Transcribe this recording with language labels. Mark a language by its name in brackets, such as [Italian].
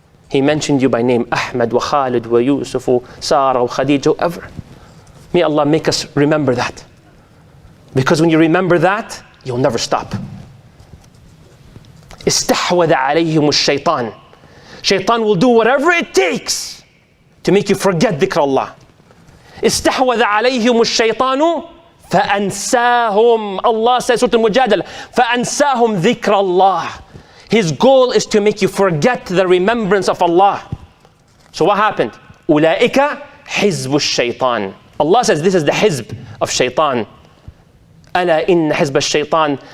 [English] He mentioned you by name, Ahmad wa Khalid wa Yusuf wa Sarah wa Khadija, whoever. May Allah make us remember that. Because when you remember that, you'll never stop. [Arabic] استحوذ عليهم الشيطان. [English] Shaitan will do whatever it takes to make you forget dhikr Allah. [Arabic] استحوذ عليهم الشيطان فأنساهم. [English] Allah says, Surah Al-Mujadala, [Arabic] فأنساهم ذكر الله. [English] His goal is to make you forget the remembrance of Allah. So what happened? [Arabic] أولئك حزب الشيطان. [English] Allah says this is the hizb of shaitan. [Arabic] ألا إن حزب الشيطان.